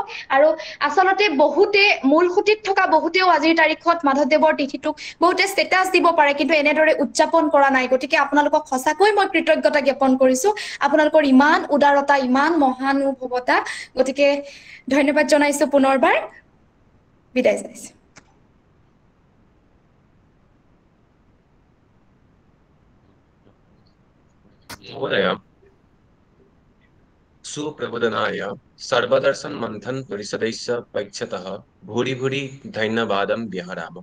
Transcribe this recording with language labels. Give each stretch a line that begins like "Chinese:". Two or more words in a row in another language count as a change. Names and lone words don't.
Assamese: আৰু আচলতে বহুতে মূলসুঁতিত থকা বহুতেও আজিৰ তাৰিখত মাধৱদেৱৰ তিথিটোক বহুতে ষ্টেটাছ দিব পাৰে, কিন্তু এনেদৰে উদযাপন কৰা নাই। গতিকে আপোনালোকক সঁচাকৈ মই কৃতজ্ঞতা জ্ঞাপন কৰিছো, আপোনালোকৰ ইমান উদাৰতা, ইমান মহানুভৱতা। গতিকে ধন্যবাদ জনাইছো, পুনৰবাৰ বিদায় জনাইছো।
Sanskrit: महोदय, सुप्रबोधनाय सर्वदर्शन मंथन परिषदस्य पक्षतः भूरि भूरि धन्यवादं व्यहरामि।